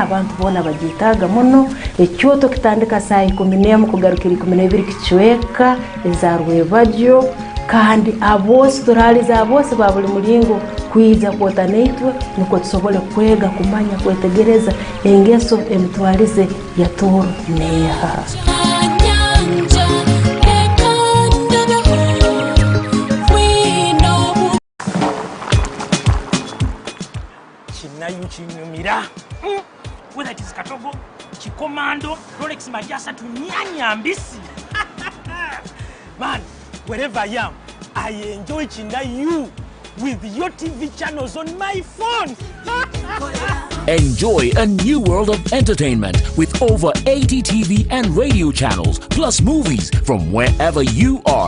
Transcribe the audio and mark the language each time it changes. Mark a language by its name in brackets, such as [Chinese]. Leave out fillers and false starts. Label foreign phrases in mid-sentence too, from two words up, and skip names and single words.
[Nyoro] abantu bona bagitaga muno ekyoto kitandika saa 11 kugarukira 12 kichweka ezarwe bajyo kandi abose turaliza abose ba buli mulingo kwiza kwota naitwe nuko tusobole kwega kumanya kwetegereza engeso emitwalize ya toro neha. [English] Chinyumira whether it is Katogo, Chikomando, Rolex Majasa to Nyambisi. Man, wherever I am, I enjoy Chinda you with your TV channels on my phone. Enjoy a new world of entertainment with over 80 TV and radio channels, plus movies from wherever you are.